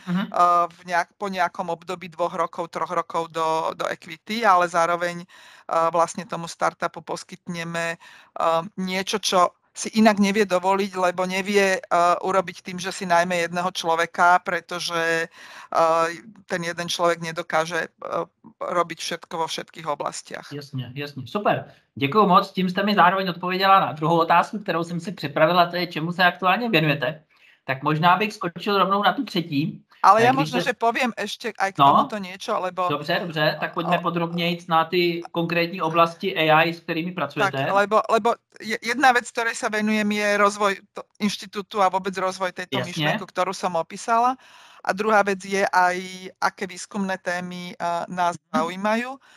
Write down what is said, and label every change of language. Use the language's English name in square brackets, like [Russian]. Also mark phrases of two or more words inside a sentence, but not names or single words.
[Slovak] po nejakom období 2 rokov, 3 rokov do equity, ale zároveň vlastne tomu startupu poskytneme niečo, čo si inak nevie dovoliť, lebo nevie urobiť tým, že si najmä jedného človeka, pretože ten jeden človek nedokáže robiť všetko vo všetkých oblastiach. [Czech] Jasně, super. Děkuju moc, tím jste mi zároveň odpověděla na druhou otázku, kterou jsem si připravila, to je, čemu se aktuálně věnujete. Tak možná bych skočil rovnou na tu třetí. [Slovak] Ale ja možno, že poviem ešte aj k tomuto niečo, lebo... [Czech] Dobře, tak poďme podrobněji na ty konkrétní oblasti AI, [Slovak] s ktorými pracujete. Tak, lebo jedna vec, ktorej sa venujem, je rozvoj inštitútu a vôbec rozvoj tejto myšlienku, ktorú som opísala. A druhá vec je aj, aké výskumné témy nás zaujímajú.